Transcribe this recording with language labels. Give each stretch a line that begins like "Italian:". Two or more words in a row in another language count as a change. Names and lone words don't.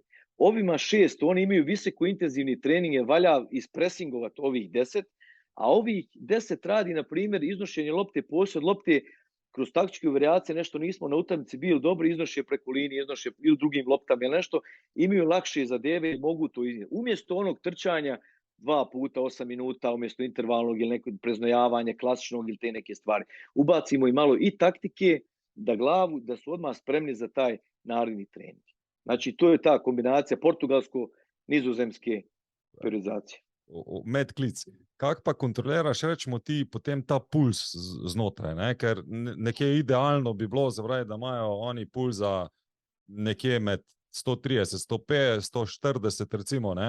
Croatian: Ovima 6, oni imaju visoko intenzivni trening, je valja ispresingovati ovih 10, a ovih 10 radi, na primjer, iznošenje lopte, posjed lopte, kroz taktičke varijacije, nešto nismo na utakmici bili dobri, iznoše preko linije, iznoše ili drugim loptama ili nešto, imaju lakše zadeve i mogu to iznijeti. Umjesto onog trčanja 2 puta 8 minuta, umjesto intervalnog ili nekog preznojavanja klasičnog ili te neke stvari. Ubacimo i malo i taktike glavu, da su odmah spremni za taj naredni trening. Znači, to je ta kombinacija portugalsko-nizozemske periodizacije.
Slovenian: Medklic. Kako pa kontroliraš, rečemo ti, potem ta puls znotraj, ne? Ker nekje idealno bi bilo, zavraj, da imajo oni pulza nekje med 130, 150, 140 recimo, ne?